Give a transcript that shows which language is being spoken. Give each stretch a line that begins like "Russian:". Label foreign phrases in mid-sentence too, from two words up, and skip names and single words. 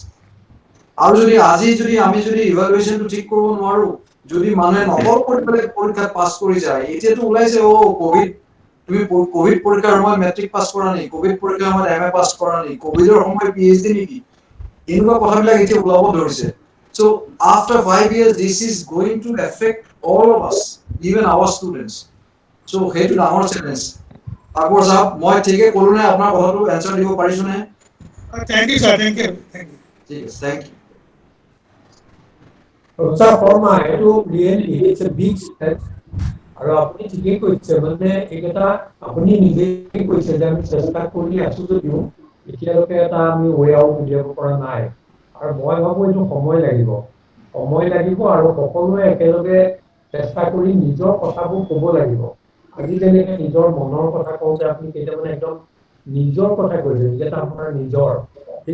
Assamese: আৰু যদি আমি যদি ইভালুৱেশ্যনটো ঠিক কৰিব নোৱাৰোঁ, যদি মানুহে নকল কৰি পেলাই পৰীক্ষাত পাছ কৰি যায়, এতিয়াতো ওলাইছে কভিড, তুমি কভিড পৰীক্ষাৰ সময়ত মেট্ৰিক পাছ কৰা নেকি, কভিড পৰীক্ষাৰ সময়ত MA পাছ কৰা নেকি, কভিডৰ সময়ত PhD নেকি, এনেকুৱা কথাবিলাক এতিয়া ওলাব ধৰিছে।
English: so after 5 years this is going to affect all of us, even our students.
Assamese: চ' সেইটো ডাঙৰ চেলেঞ্জ। আকবৰ চাহাব, মই ঠিকে ক'লো নে? আপোনাৰ কথাটো এনচাৰ দিব পাৰিছোঁ নে?
English: Thank you, sir. Thank you.
Assamese: ঠিক আছে,
English: thank you. Professor Sharma, it's a big step.
Assamese: আৰু আপুনি ঠিকেই কৈছে মানে এইকেইটা আপুনি নিজেই কৈছে যে আমি চেষ্টা কৰি আছো যদিও এতিয়ালৈকে এটা আমি
English: way out
Assamese: উলিয়াব পৰা নাই আৰু মই ভাবো এইটো সময় লাগিব আৰু সকলোৱে একেলগে চেষ্টা কৰি নিজৰ কথাবোৰ ক'ব লাগিব আজি যেনেকে নিজৰ মনৰ কথা কওঁতে আপুনি কেতিয়াবা একদম নিজৰ কথা কৈছে যেটা আপোনাৰ নিজৰ ঠিক